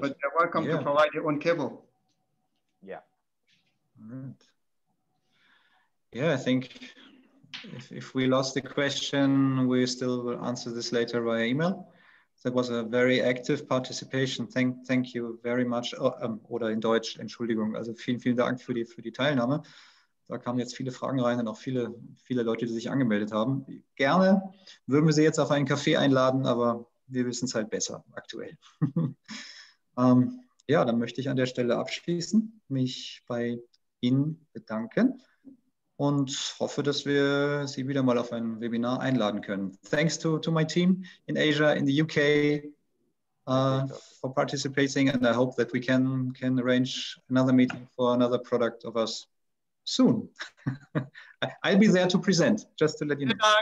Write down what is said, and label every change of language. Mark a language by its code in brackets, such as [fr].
[en] But you're welcome to provide your own cable. Yeah. All right. Yeah, I think if we lost the question, we still will answer this later via email. That was a very active participation. Thank you very much. [de] Oder in Deutsch, Entschuldigung. Also vielen Dank für die Teilnahme. Da kamen jetzt viele Fragen rein und auch viele Leute, die sich angemeldet haben. Gerne würden wir Sie jetzt auf einen Kaffee einladen, aber wir wissen es halt besser aktuell. Ja, dann möchte ich an der Stelle abschließen, mich bei Ihnen bedanken und hoffe, dass wir Sie wieder mal auf ein Webinar einladen können. [en] Thanks to my team in Asia, in the UK for participating, and I hope that we can arrange another meeting for another product of us soon. I'll be there to present, just to let you know.